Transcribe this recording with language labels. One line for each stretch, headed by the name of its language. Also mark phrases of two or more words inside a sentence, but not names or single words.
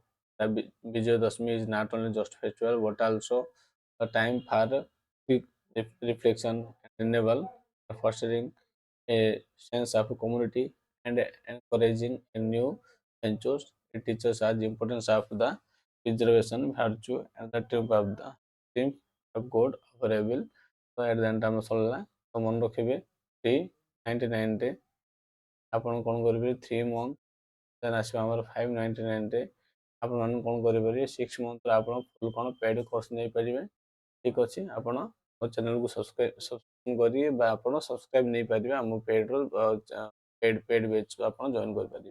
English: The Vijayadashmi is not only just a festival but also a time for quick reflection and renewal, fostering a sense of community and encouraging a new ventures. It teaches us the importance of the preservation, virtue, and the triumph କୋଡ୍ ଅଫରେବଲ୍।
Odia: ତ
English: at the end
Odia: ଆମର ସରିଲା। ତ ମନେ ରଖିବେ 399 ଆପଣ କ'ଣ କରିବେ 3
English: month then
Odia: ଆସିବ ଆମର 599 ଆପଣମାନେ କ'ଣ କରିପାରିବେ 6 ମନ୍ଥରେ ଆପଣ ଫୁଲ୍ କ'ଣ
English: paid course
Odia: ନେଇପାରିବେ। ଠିକ୍ ଅଛି, ଆପଣ ମୋ ଚ୍ୟାନେଲକୁ ସବସ୍କ୍ରାଇବ୍ କରିବେ ବା ଆପଣ ସବସ୍କ୍ରାଇବ୍ ନେଇପାରିବେ ଆମ
English: paid batch
Odia: ଆପଣ ଜଏନ୍ କରିପାରିବେ।